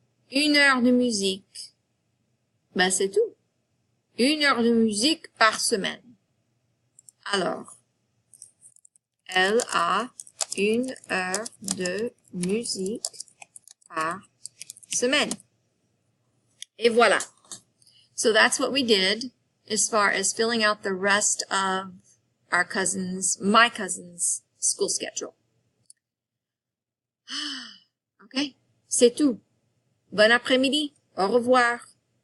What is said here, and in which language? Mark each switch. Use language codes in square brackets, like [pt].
[fr] Une heure de musique. Ben, c'est tout. 1 heure de musique par semaine. Alors, elle a 1 heure de musique par semaine. Et voilà. [en] So that's what we did as far as filling out the rest of my cousin's school schedule. [fr] Okay, c'est tout. Bon après-midi. Au revoir.